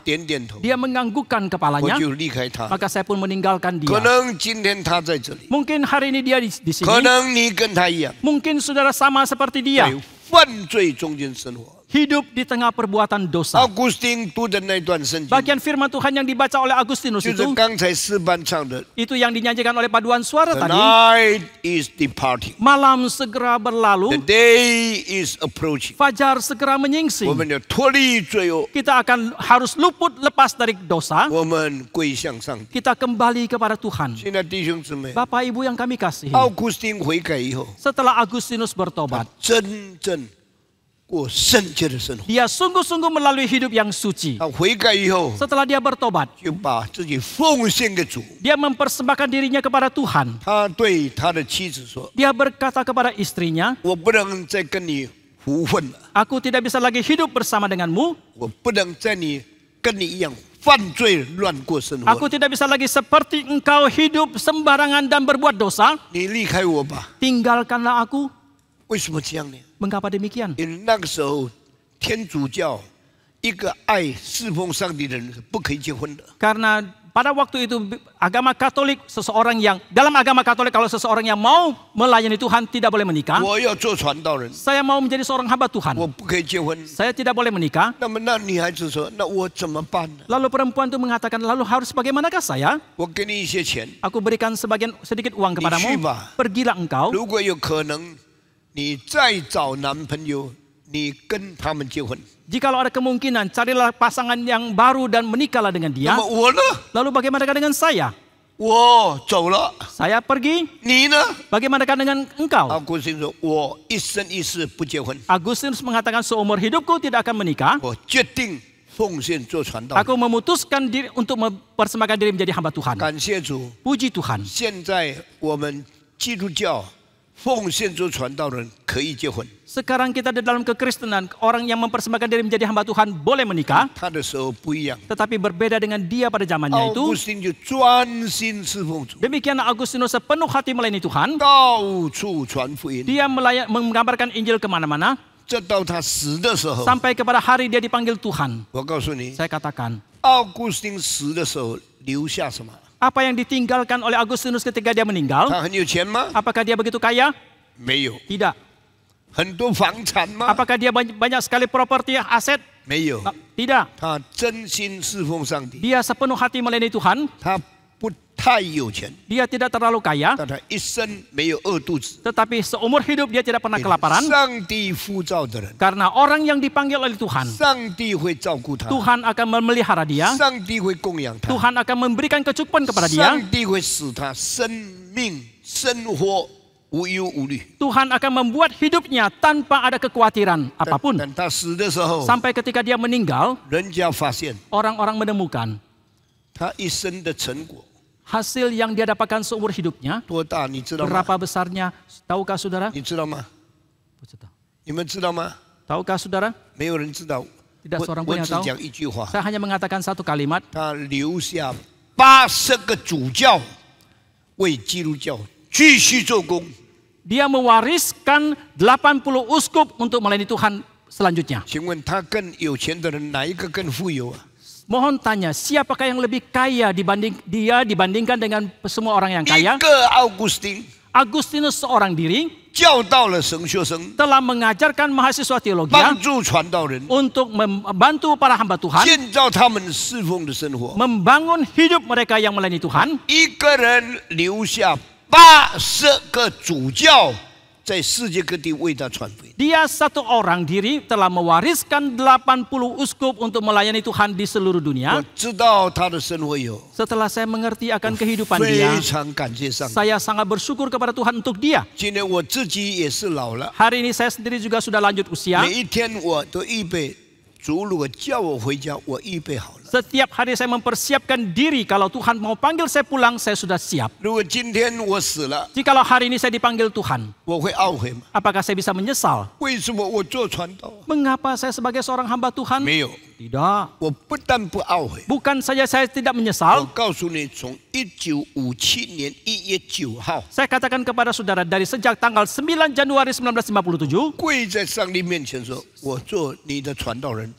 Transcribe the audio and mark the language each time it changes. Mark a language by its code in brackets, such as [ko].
[zh] 点点头， [id] Dia menganggukkan [zh] 我 [id] kepalanya. [zh] 就离开他。 [id] Maka saya pun meninggalkan [zh] 可 [id] dia. [zh] 能今天他在这里， [id] Mungkin hari ini dia di [zh] 可 [id] sini. [zh] 能你跟他一样， [id] Mungkin saudara sama seperti dia. [zh] 在犯罪中间生活。 [id] Hidup di tengah perbuatan dosa. [zh] 奥古斯丁读的那段圣经， [id] Bagian firman Tuhan yang dibaca oleh Agustinus [zh] 就是 [id] itu, [zh] 刚才诗班唱的 [id] itu yang dinyanyikan oleh paduan suara [en] ：“The [id] tadi. [en] night is departing, [id] Malam segera [en] the [id] berlalu, [en] day is approaching。” [id] fajar segera [zh] 我 [id] menyingsing. [zh] 们要脱离罪恶， [id] Kita akan harus luput lepas dari dosa. [zh] 我们归向上帝。 [id] Kita kembali kepada Tuhan. [zh] 现在弟兄姊妹， [id] Bapak Ibu yang kami kasihi, [zh] 奥古斯丁悔改以后， [id] setelah Agustinus [zh] 他 [id] bertobat, [zh] 真正过圣洁的生活。 [id] dia sungguh-sungguh melalui hidup yang suci. [zh] 他悔改以后， [id] Setelah dia bertobat, [zh] 就把自己奉献给主。 [id] dia mempersembahkan dirinya kepada Tuhan. [zh] 他对他的妻子说 [id] Dia berkata kepada istrinya, [zh] 我不能再跟你胡混了， [id] aku tidak bisa lagi hidup bersama denganmu. [zh] 我不能跟你一样犯罪乱过生活。 [id] Aku tidak bisa lagi seperti engkau hidup sembarangan dan berbuat dosa. [zh] 你离开我吧。 [id] Tinggalkanlah aku. [zh] 为什么这样呢？ [id] Mengapa demikian? [zh] 因为那个时候天主教一个爱侍奉上帝的人是不可以结婚的。 [id] Karena pada waktu itu agama Katolik, seseorang yang dalam agama Katolik kalau seseorang yang mau melayani Tuhan tidak boleh menikah. [zh] 我要做传道人， [id] Saya mau menjadi seorang hamba [zh] 我 [id] Tuhan. [zh] 不可以结婚。 [id] Saya tidak boleh menikah. [zh] 那么那女孩子说：“那我怎么办呢？ [id] Lalu perempuan itu mengatakan, lalu harus bagaimanakah saya? [zh] 我给你一些钱， [id] Aku berikan sedikit uang kepadamu. Nishiba. Pergilah engkau. [zh] 如果有可能，你再找男朋友，你跟他们结婚。 [id] Jikalau ada kemungkinan, carilah pasangan yang baru dan menikahlah dengan [zh] 那 [id] dia. [zh] 么我呢？ [id] Lalu bagaimanakah dengan saya? [zh] 我走了，saya [id] pergi. [zh] 你呢？ [id] Bagaimanakah dengan engkau? [zh] 奥古斯丁说：“我一生一世不结婚， [id] Agustinus mengatakan seumur hidupku tidak akan menikah. [zh] 我决定奉献做传道。” [id] Aku memutuskan diri untuk mempersembahkan diri menjadi hamba Tuhan. [zh] 感谢主， [id] Puji Tuhan. [zh] 现在我们基督教奉献做传道人可以结婚。 [id] Sekarang kita di dalam kekristenan, orang yang mempersembahkan diri menjadi hamba Tuhan boleh menikah. [zh] 他的时候不一样， [id] Tetapi berbeda dengan dia pada zamannya [zh] 奥古 [id] itu. [zh] 斯丁就专心侍奉主， [id] Demikianlah Agustinus sepenuh hati melayani Tuhan. [zh] 到处传福音， [id] Dia menggambarkan Injil kemana-mana. [zh] 这到他死的时候， [id] Sampai kepada hari dia dipanggil Tuhan. [zh] 我告诉你， [id] Saya katakan, [zh] 奥古斯丁死的时候留下什么？ [id] apa yang ditinggalkan oleh Agustinus ketika dia meninggal? [zh] 他很有钱吗？ [id] Apakah dia begitu kaya? [zh] 没有。 [id] Tidak. [zh] 很多房产吗？ [id] Apakah dia banyak sekali properti aset? [zh] 没有。 [id] Tidak. [zh] 他真心侍奉上帝， [id] Dia sepenuh hati melayani Tuhan. [zh] 他不太有钱， [id] Dia tidak terlalu kaya. [zh] 但他一生没有饿肚子。 [id] Tetapi seumur hidup dia tidak pernah kelaparan. [zh] 上帝呼召的人， [id] Karena orang yang dipanggil oleh Tuhan, [zh] 上帝会照顾他， [id] Tuhan akan memelihara dia. [zh] 上帝会供养他， [id] Tuhan akan memberikan kecukupan kepada dia. [zh] 上帝会使他生命生活无忧无虑。 [id] Tuhan akan membuat hidupnya tanpa ada kekhawatiran apapun. [zh] 但他死的时候， [id] Sampai ketika dia meninggal, [zh] 人家发现 [id] orang-orang menemukan [zh] 他一生的成果 [id] hasil yang dia dapatkan seumur hidupnya. [zh] 多大，你知道吗？ [id] Berapa besarnya? Tahukah saudara? [zh] 你知道吗？你们知道吗？ [id] Tahukah saudara? [zh] 没有人知道。 [id] Tidak [zh] 我 [id] seorang [zh] 我 [id] pun yang [zh] 只 [id] tahu. [zh] 讲一句话， [id] Saya hanya mengatakan satu kalimat. [zh] 他留下80个主教为基督教继续做工。 [id] Dia mewariskan 80 uskup untuk melayani Tuhan selanjutnya. [zh] 请问他更有钱的人哪一个更富有啊？ [id] Mohon tanya, siapakah yang lebih kaya dibandingkan dengan semua orang yang [zh] 一 [id] kaya? [zh] 个奥古斯丁 [id] Agustinus seorang diri [zh] 教导了神学生， [id] telah mengajarkan mahasiswa teologi [zh] 帮助传道人， [id] untuk membantu para hamba Tuhan, [zh] 建造他们侍奉的生活。 [id] membangun hidup mereka yang melayani Tuhan. [zh] 一个人留下80个主教，在世界各地为他传福音。 [id] Dia satu orang diri telah mewariskan 80 uskup untuk melayani Tuhan di seluruh dunia. [zh] 知道他的生活有， [id] Setelah saya mengerti akan kehidupan dia, [zh] 非常感谢上帝。 [id] saya sangat bersyukur kepada Tuhan untuk dia. [zh] 今天我自己也是老了， [id] Hari ini saya sendiri juga sudah lanjut usia. [zh] 每一天我都预备，主如果叫我回家，我预备好了。 [id] Setiap hari saya mempersiapkan diri, kalau Tuhan mau panggil saya pulang, saya sudah siap. [zh] 如果今天我死了， [id] Jikalau hari ini saya dipanggil Tuhan, [zh] 我会懊悔吗？ [id] apakah saya bisa menyesal? [zh] 为什么我做传道？ [id] Mengapa saya sebagai seorang hamba Tuhan? [zh] 没有， [id] Tidak. [zh] 我不但不懊悔， [id] Bukan saja saya tidak [zh] 我 [id] menyesal, [zh] 告诉你，从1957年1月9号， [id] saya katakan kepada saudara dari sejak tanggal 9 Januari 1957, [zh] 跪在上帝面前说：“我做你的传道人。”